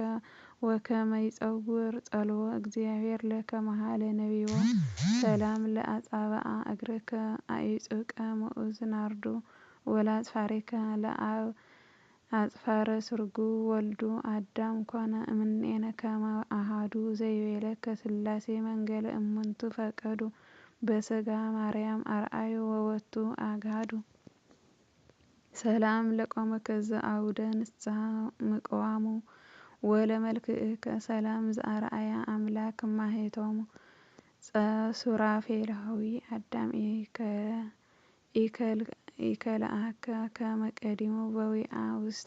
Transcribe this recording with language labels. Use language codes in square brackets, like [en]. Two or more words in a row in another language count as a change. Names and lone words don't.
[gez] ወከመ ይጸውር ጸልዎ እግዚአብሔር ለከ መሃለ ነቢቦ ሰላም ለአጻብዓ እግርከ አዕጹቀ ምዑዝ ናርዶ ወለአጽፋሪከ ለአብ አጽፋረ ስርጉ ወልዱ አዳም ኮነ እምኔነ ከመ አሐዱ ዘይቤለከ ሥላሴ መንገለ እሙንቱ ፈቀዱ በሥጋ ማርያም አርአዩ ወወቱ አግሃዱ ሰላም ለቆመከ ዘአውደ ንስሐ ምቅዋሙ ወለመልክዕከ ሰላም ዘአርአያ አምላክ ማኅቶሙ ሱራፌላዊ አዳም ኢከልአከ ከመ ቀዲሙ በዊዓ ውስተ